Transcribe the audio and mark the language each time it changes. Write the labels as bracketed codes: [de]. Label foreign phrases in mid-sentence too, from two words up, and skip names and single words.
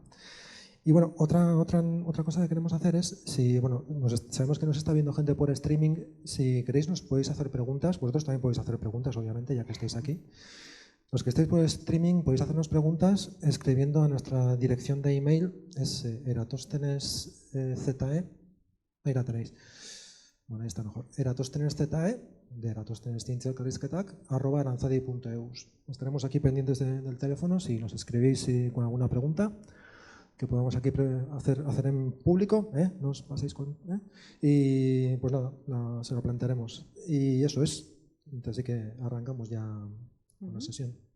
[es] Y bueno, otra cosa que queremos hacer es, si bueno, sabemos que nos está viendo gente por streaming, si queréis nos podéis hacer preguntas, vosotros también podéis hacer preguntas, obviamente, ya que estáis aquí. Los que estéis por streaming podéis hacernos preguntas escribiendo a nuestra dirección de email, es eratosthenes.ze, ahí la tenéis, bueno, ahí está mejor, eratosthenes.ze, de eratosthenes@aranzadi.eus. Estaremos aquí pendientes del teléfono si nos escribís con alguna pregunta que podamos aquí hacer en público, no os paséis con... Y pues nada, se lo plantearemos. Y eso es. Entonces sí que arrancamos ya con la sesión.